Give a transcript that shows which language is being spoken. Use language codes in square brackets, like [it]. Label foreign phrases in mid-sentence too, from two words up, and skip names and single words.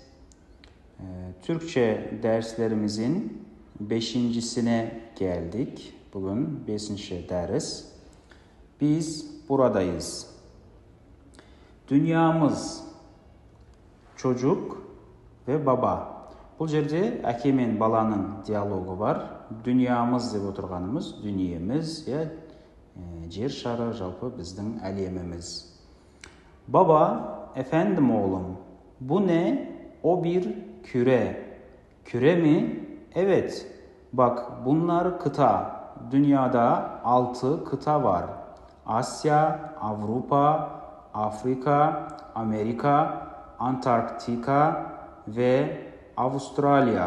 [tr] Türkçe derslerimizin 5.sine geldik. Bugün 5. ders. Biz buradayız. Dünyamız, çocuk ve baba. [kk] Бұл жерде әке мен баланың диалогы бар. Dünyamız деп отырғанымыз, дүниеміз, жер шары, жалпы біздің әлеміміз. [tr] Baba, efendim oğlum, bu ne? O bir küre. Küre mi? Evet. Bak, bunlar kıta. Dünyada 6 kıta var. Asya, Avrupa, Afrika, Amerika, Antarktika ve Avustralya.